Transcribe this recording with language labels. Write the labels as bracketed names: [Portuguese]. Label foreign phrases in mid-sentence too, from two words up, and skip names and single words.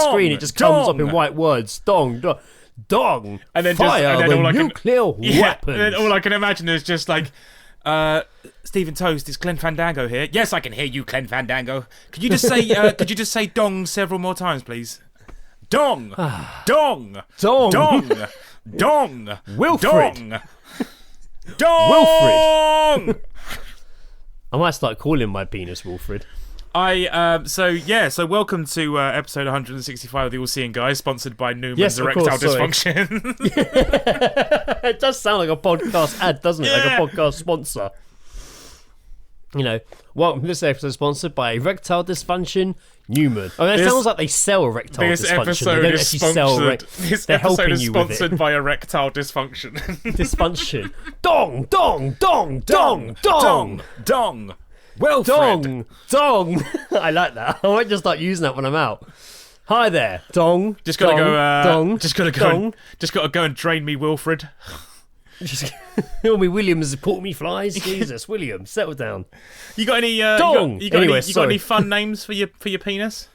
[English] Dong, screen it just comes up in dong. white words. Dong, dong. Dong, And then fire just, and then the all I can, nuclear weapons. And then all I can imagine is just like, Stephen Toast, is Glenn Fandango here? Yes, I can hear you, Glenn Fandango. Could you just say dong several more times, please? Dong, dong, Dong. dong, dong, Wilfred. dong, dong. Wilfred. I might start calling my penis Wilfred. So welcome to episode 165 of the All Seeing Guys, sponsored by Newman's Yes, of Erectile course, sorry. Dysfunction. It does sound like a podcast ad, doesn't it? Yeah. Like a podcast sponsor. Welcome to this episode sponsored by Erectile Dysfunction Newman. I mean, it sounds like they sell erectile This dysfunction. They episode don't is actually sell sponsored. This they're episode helping is you with sponsored it. by Erectile Dysfunction. Dysfunction. Dong, dong, dong, dong, dong. dong. Wilfred. Dong, dong. I like that. I might just start using that when I'm out. Hi there, dong. Just gotta dong, go. Dong. Just gotta go. Dong. Just gotta go and drain me, Wilfred. Just, me Williams put me flies. Jesus, William, settle down. You got any? Dong. You got Anyway, any? You got any sorry. fun names for your penis?